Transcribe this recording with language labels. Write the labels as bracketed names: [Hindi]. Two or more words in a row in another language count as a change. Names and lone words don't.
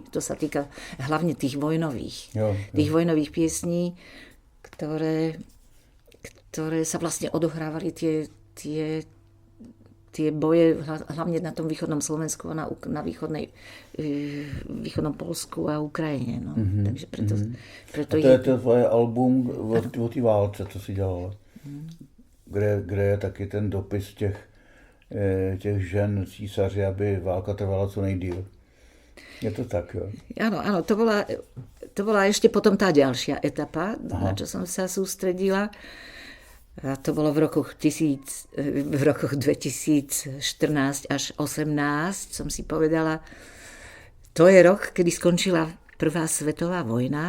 [Slovak] To sa týka hlavne tých vojnových. Tých vojnových piesní, ktoré sa vlastne odohrávali tie boje hlavne na tom východnom Slovensku a na východnom Polsku a Ukrajine. No. Takže preto [Czech] a to je to tvoje album o té válce, co si dělala. Kde je taky ten dopis těch žen císaři, aby válka trvala co nejdýl. Je to tak, jo? [Slovak] Áno, to bola ešte potom tá ďalšia etapa, na čo som sa sústredila. A to bolo v rokoch 2014 až 2018, som si povedala, To je rok, kedy skončila Prvá svetová vojna.